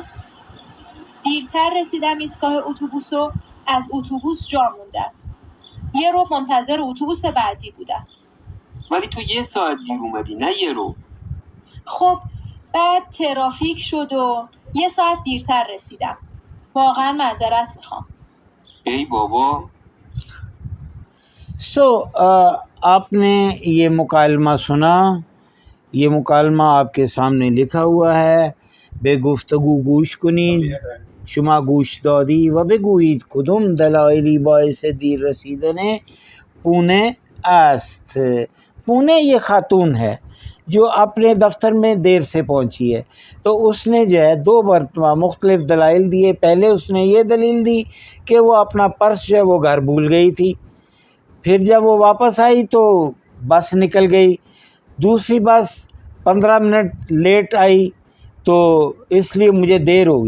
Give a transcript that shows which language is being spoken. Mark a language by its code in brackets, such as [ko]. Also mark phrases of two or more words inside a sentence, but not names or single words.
[fa] دیرتر رسیدم ایستگاه اتوبوس و از اتوبوس جا موندم. 1 رو منتظر اتوبوس بعدی بودم. ولی تو 1 ساعت دیر اومدی نه 1 رو. خب بعد ترافیک شد و 1 ساعت دیرتر رسیدم. واقعا معذرت میخوام. ای بابا. [ur] آپ نے یہ مکالمہ سنا، یہ مکالمہ آپ کے سامنے لکھا ہوا ہے۔ [fa] به گفتگو گوش کنید، شما گوش دادی و بگویید کدام دلایلی باعث دیر رسیدن پونه است۔ [ur] پونه یہ خاتون ہے جو اپنے دفتر میں دیر سے پہنچی ہے، تو اس نے جو ہے 2 مرتبہ مختلف دلائل دیے۔ پہلے اس نے یہ دلیل دی کہ وہ اپنا پرس جو ہے وہ گھر بھول گئی تھی، پھر جب وہ واپس آئی تو بس نکل گئی، دوسری بس 15 منٹ لیٹ آئی تو اس لیے مجھے دیر ہوگی۔